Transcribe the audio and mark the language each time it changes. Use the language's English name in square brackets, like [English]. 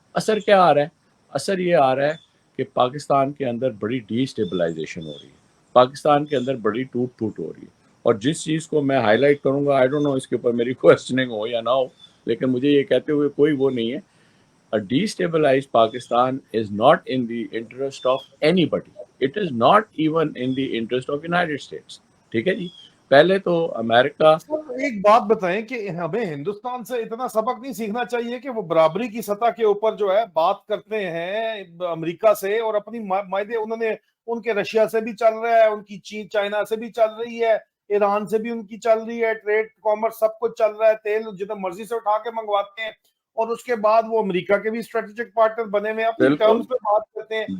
[Urdu] اثر کیا آ رہا ہے؟ اثر یہ آ رہا ہے کہ پاکستان کے اندر بڑی ڈی اسٹیبلائزیشن ہو رہی ہے, پاکستان کے اندر بڑی ٹوٹ پھوٹ ہو رہی ہے. اور جس چیز کو میں ہائی لائٹ کروں گا, [English] I don't know [Urdu] اس کے اوپر میری کوشچننگ ہو یا نہ ہو, لیکن مجھے یہ کہتے ہوئے کوئی وہ نہیں ہے, [English] a destabilized Pakistan is not in the interest of anybody. It is not even in the interest of United States. [Urdu] ٹھیک ہے جی. پہلے تو امریکہ, ایک بات بتائیں کہ ہمیں ہندوستان سے اتنا سبق نہیں سیکھنا چاہیے کہ وہ برابری کی سطح کے اوپر جو ہے بات کرتے ہیں امریکہ سے, اور اپنی معاہدے انہوں نے ان کے رشیا سے بھی چل رہا ہے, ان کی چین چائنا سے بھی چل رہی ہے, ایران سے بھی ان کی چل رہی ہے, ٹریڈ کامرس سب کچھ چل رہا ہے, تیل جتنا مرضی سے اٹھا کے منگواتے ہیں, اور اس کے بعد وہ امریکہ کے بھی اسٹریٹجک پارٹنر بنے ہوئے, اپنی ٹرمز پہ بات کرتے ہیں.